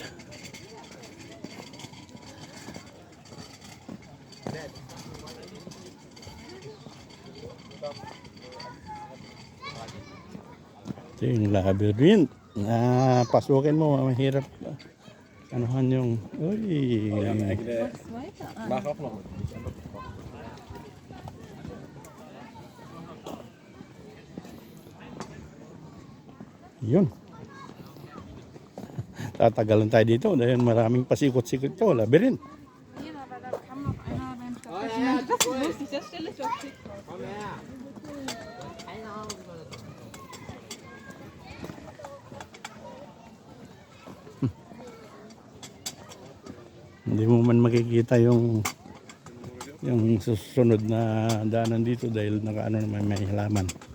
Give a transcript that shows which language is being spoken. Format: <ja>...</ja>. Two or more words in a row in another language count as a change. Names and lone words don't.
<tl>Ito yung labyrinth. Pasukin mo, mahirap. Anuhan yung... Uy!</tl> <de>Mach auch noch.</de> <tl>Yun. Tatagalan tayo dito dahil maraming pasikot-sikot to. Labyrinth.</tl> <de>Ja, aber da kann noch einer beim Spazieren. Das ist lustig, das stelle ich auf TikTok.</de> <tl>Hindi mo man makikita yung susunod na daanan dito dahil nakaano naman may halaman.</tl>